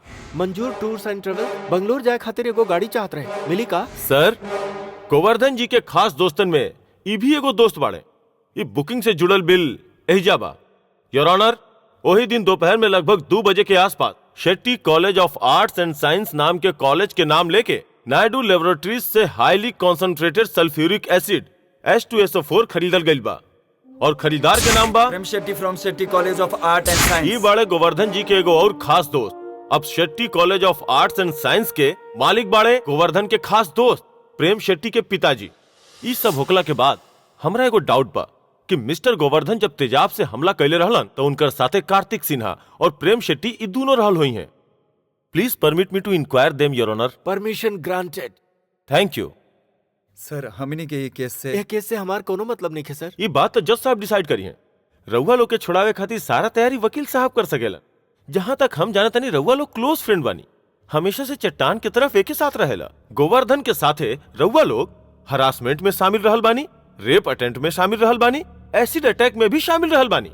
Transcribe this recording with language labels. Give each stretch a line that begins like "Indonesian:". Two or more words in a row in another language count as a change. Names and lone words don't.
Bhojpuri: मंजूर टूर्स एंड ट्रेवल बंगलोर जाए खातिर एगो गाड़ी चाहत रहे, मिली का? सर, गोवर्धन जी के खास दोस्तन में ई भी एगो दोस्त बाड़े। ई बुकिंग से जुड़ल बिल एहिजा बा।
English: Your Honour,
Bhojpuri: वही दिन दोपहर में लगभग 2 बजे के आसपास शेट्टी कॉलेज ऑफ आर्ट्स एंड साइंस नाम के कॉलेज के नाम लेके नायडू लेबोरेटरीज से
English: highly concentrated sulphuric acid
Bhojpuri: H2SO4 खरीदल गइल बा और खरीदार के नाम बा
English: Prem Shetty from Shetty College of Art and Science.
Bhojpuri: ये बाड़े गोवर्धन जी के एगो और खास दोस्त। अब शेट्टी कॉलेज ऑफ आर्ट्स एंड साइंस के मालिक बाड़े गोवर्धन के खास दोस्त प्रेम शेट्टी के पिताजी। ये सब होकला के बाद हमरा एगो डाउट बा कि मिस्टर गोवर्धन जब तेजाब से हमला कैले रहलन तो उनकर साथे कार्तिक सिन्हा और प्रेम शेट्टी ई दोनों रहल हुई हैं।
English: Please permit me to inquire them Your Honour. Permission granted. Thank you.
Bhojpuri: सर, हमनी के ये केस से यह केस से हमार कोनो मतलब नहीं है सर। ये बात तो जज साहब डिसाइड करी है। रउआ लोग के छुड़ावे खातिर सारा तैयारी वकील साहब कर सकेला। जहां तक हम जाना तनी रउआ लोग
English: close friend
Bhojpuri: बानी, हमेशा से चट्टान की तरफ एक ही साथ रहेला। गोवर्धन के साथे रउआ लोग हरासमेंट में शामिल रहल बानी,
English: rape attempt
Bhojpuri: में शामिल रहल बानी,
English: acid attack
Bhojpuri: में भी शामिल रहल बानी।